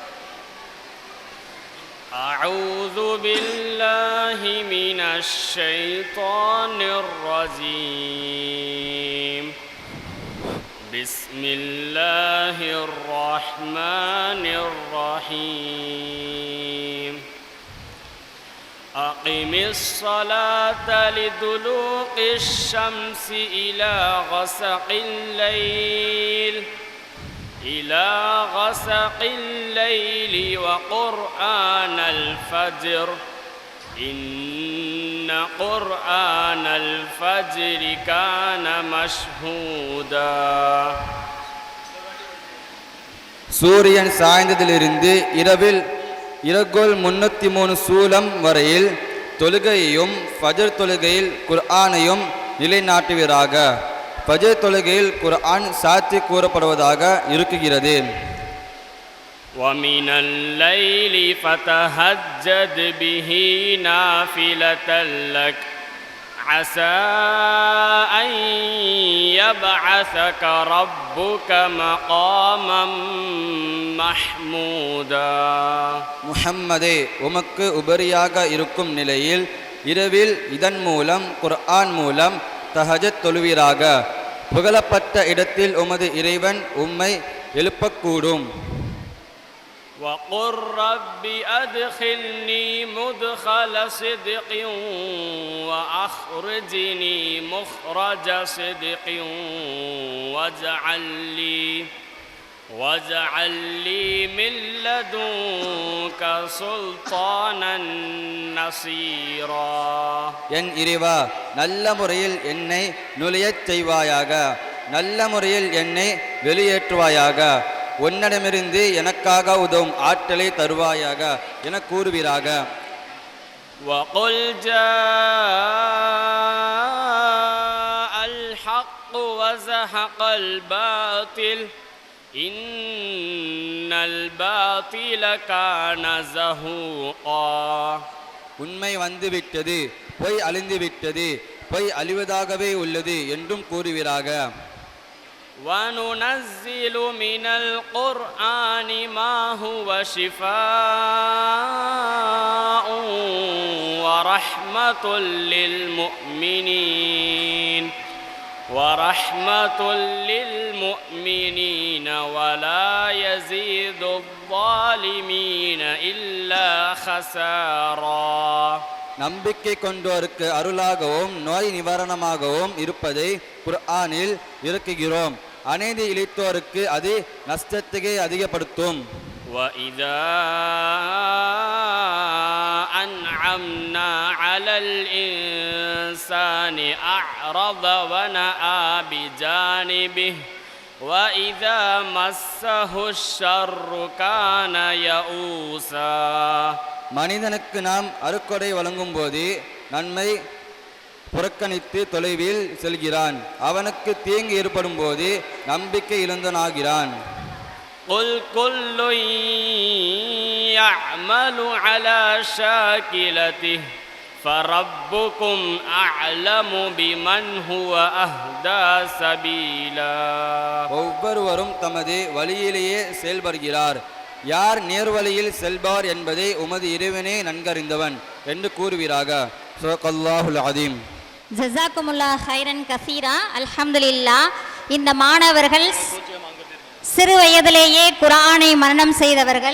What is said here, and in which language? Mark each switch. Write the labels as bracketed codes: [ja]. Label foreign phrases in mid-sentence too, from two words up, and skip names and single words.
[ar] أعوذ بالله من الشيطان الرجيم. بسم الله الرحمن الرحيم. أقم الصلاة لدلوق الشمس إلى غسق الليل وقرآن الفجر إن قرآن الفجر كان مشهودا. [ta] சூரியன் சாய்ந்ததிலிருந்து இரவில் இரகோல் 303 சூலம் வரையில் தொழுகையையும் ஃபஜர் தொழுகையில் குர்ஆனையும் நிலைநாட்டுவீராக. ஃபஜர் தொழுகையில் குர்ஆன் சாத்தி கூறப்படுவதாக இருக்குகிறது. [ar] وَمِنَ اللَّيْلِ فَتَهَجَّدْ بِهِ نَافِلَةً لَكَ عَسَى أَن يَبْعَثَكَ رَبُّكَ مَقَامًا மஹ்மூதா. [ta] முஹம்மதே, உமக்கு உபரியாக இருக்கும் நிலையில் இரவில் இதன் மூலம் குர்ஆன் மூலம் தஹஜத் தொழுவீராக. புகழப்பட்ட இடத்தில் உமது இறைவன் உம்மை எழுப்பக்கூடும். [ar] وَقُلْ رَبِّ أَدْخِلْنِي مُدْخَلَ صِدْقٍ وَأَخْرِجْنِي مُخْرَجَ صِدْقٍ وَاجْعَلْ لِي مِنْ لَدُنْكَ سُلْطَانًا نَصِيرًا. [ta] என் இறைவா, நல்ல முறையில் என்னை நுழையச் செய்வாயாக, நல்ல முறையில் என்னை வெளியேற்றுவாயாக, உன்னிடமிருந்து எனக்காக உதவும் ஆற்றலை தருவாயாக என கூறுவீராக. [ar] وَقُلْ جَاءَ الْحَقُّ وَزَهَقَ الْبَاطِلُ إِنَّ الْبَاطِلَ كَانَ زَهُوقًا. [ta] உண்மை வந்துவிட்டது, பொய் அழிந்துவிட்டது, பொய் அழிவதாகவே உள்ளது என்றும் கூறுவீராக. [ar] وَنُنَزِّلُ مِنَ الْقُرْآنِ مَا هُوَ شِفَاءٌ وَرَحْمَةٌ لِلْمُؤْمِنِينَ وَلَا يَزِيدُ الظَّالِمِينَ إِلَّا خَسَارًا. [ta] நம்பிக்கை கொண்டோருக்கு அருளாகவும் நோய் நிவாரணமாகவும் இருப்பதை குர்ஆனில் இறக்குகிறோம். அநீதி இழைத்தோருக்கு அது நஷ்டத்தையே அதிகப்படுத்தும். [ar] وَإِذَا أَنْعَمْنَا عَلَى الْإِنسَانِ أَعْرَضَ وَنَأَى بِجَانِبِهِ وَإِذَا مَسَّهُ الشَّرُّ كَانَ يَئُوسًا. [ta] மனிதனுக்கு நாம் அருக்கொடை வழங்கும் போது நன்மை புறக்கணித்து தொலைவில் செல்கிறான். அவனுக்கு தீங்கு ஏற்படும் போது நம்பிக்கை இழந்தனாகிறான். [ar] قل كل يعمل على شاكلته فربكم أعلم بمن هو أهدى سبيلا. [ta] ஒவ்வொருவரும் தமது வழியிலேயே செயல்படுகிறார். யார் நேர்வழியில் செல்பார் என்பதை உமது இறைவனே நன்கறிந்தவன் என்று கூறுவீராக. [ar] صلى الله العظيم. جزاكم الله خيرا كثيرا. الحمد لله. [ta] இந்த மாணவர்கள் சிறு வயதிலேயே குர்ஆனை மனனம் செய்தவர்கள்.